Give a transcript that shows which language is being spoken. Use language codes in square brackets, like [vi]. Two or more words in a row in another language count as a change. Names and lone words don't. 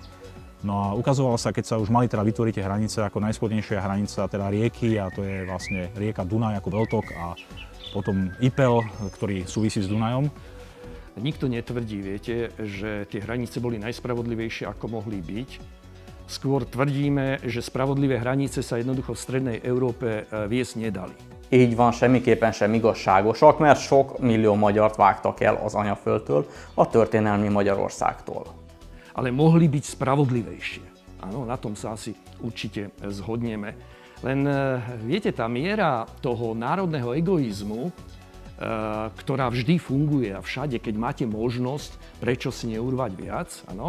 [sk] No a ukazovalo sa, keď sa už mali teda vytvoriť tie hranice, ako najspodnejšia hranica teda rieky, a to je vlastne rieka Dunaj ako veľtok a potom Ipel, ktorý súvisí s Dunajom. Nikto netvrdí, viete, že tie hranice boli najspravodlivejšie, ako mohli byť. Skôr tvrdíme, že spravodlivé hranice sa jednoducho v strednej Európe viesť nedali. [hu] Így van, semmiképpen sem igazságosak, mert sok millió magyart vágtak el az anyaföldtől, a történelmi Magyarországtól. [sk] Ale mohli byť spravodlivejšie. Áno, na tom sa asi určite zhodneme. Len viete, tá miera toho národného egoizmu, ktorá vždy funguje a všade, keď máte možnosť, prečo si neurvať viac, áno.